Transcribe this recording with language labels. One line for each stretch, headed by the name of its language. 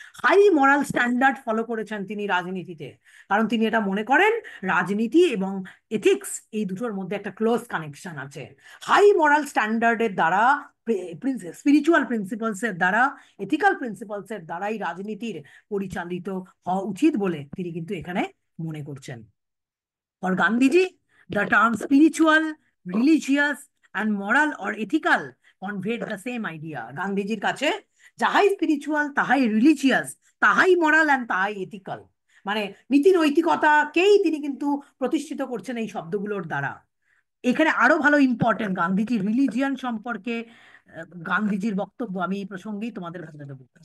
Bangla: High মরাল standard follow করেছেন তিনি রাজনীতিতে, কারণ তিনি এটা মনে করেন রাজনীতি এবং এথিক্স এই দুটোর মধ্যে একটা ক্লোজ কানেকশন আছে। হাই মরাল স্ট্যান্ডার্ডের দ্বারা, স্পিরিচুয়াল প্রিন্সিপালস এর দ্বারা, এথিক্যাল প্রিন্সিপালস এর দ্বারাই রাজনীতির পরিচালিত হওয়া উচিত বলে তিনি কিন্তু এখানে মনে করছেন।
English: For Gandhiji, the term spiritual, religious and moral or ethical conveyed the same idea.
Bangla: গান্ধীজির কাছে যাহাই স্পিরিচুয়াল, তাহাই রিলিজিয়াস, তাহাই মরাল অ্যান্ড তাহাই এথিক্যাল, মানে নীতি নৈতিকতাকেই তিনি কিন্তু প্রতিষ্ঠিত করছেন এই শব্দগুলোর দ্বারা। এখানে আরো ভালো ইম্পর্টেন্ট গান্ধীজির রিলিজিয়ান সম্পর্কে গান্ধীজির বক্তব্য আমি এই প্রসঙ্গেই তোমাদের বলে দেবো।